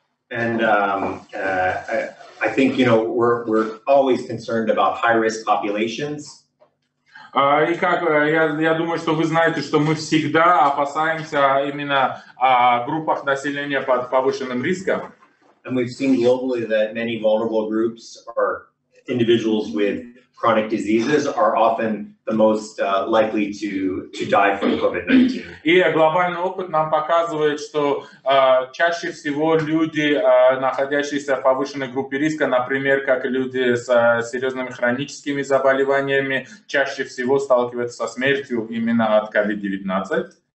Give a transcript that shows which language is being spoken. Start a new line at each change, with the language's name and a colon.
English: And I think, we're always concerned about high-risk populations.
Russian: И я думаю, что вы знаете, что мы всегда опасаемся именно о группах населения под повышенным риском.
English: And we've seen globally that many vulnerable groups or individuals with chronic diseases are often the most likely to die from COVID-19.
Russian: И глобальный опыт нам показывает, что чаще всего люди, находящиеся в повышенной группе риска, например, как люди с серьезными хроническими заболеваниями, чаще всего сталкиваются со смертью именно от COVID-19.